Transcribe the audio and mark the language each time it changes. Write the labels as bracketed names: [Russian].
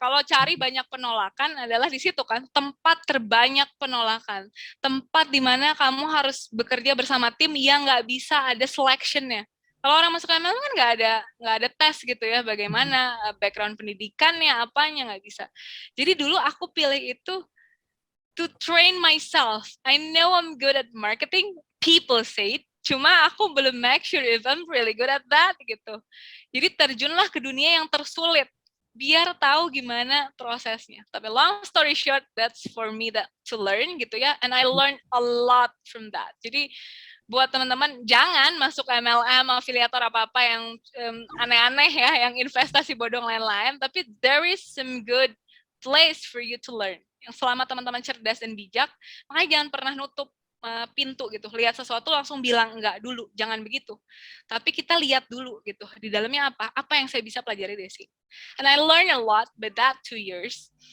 [Indonesian] Kalau cari banyak penolakan adalah di situ kan, tempat terbanyak penolakan, tempat di mana kamu harus bekerja bersama tim yang nggak bisa ada selection-nya. Kalau orang masuk MLM kan nggak ada tes gitu ya, bagaimana background pendidikannya, apanya, nggak bisa. Jadi dulu aku pilih itu [English] to train myself. I know I'm good at marketing, people say it, [Indonesian] cuma aku belum [English] make sure if I'm really good at that gitu. [Indonesian] Jadi terjunlah ke dunia yang tersulit, biar tahu gimana prosesnya. [English] Tapi long story short, that's for me that to learn gitu ya, and I learned a lot from that. [Indonesian] Jadi buat teman-teman jangan masuk MLM, afiliator apa-apa yang aneh-aneh ya, yang investasi bodong lain-lain, tapi [English] there is some good place for you to learn. [Indonesian] Yang selama teman-teman cerdas dan bijak, makanya jangan pernah nutup pintu gitu, lihat sesuatu langsung bilang enggak dulu, jangan begitu. Tapi kita lihat dulu gitu, di dalamnya apa yang saya bisa pelajari dari sini. [English] And I learned a lot by that 2 years.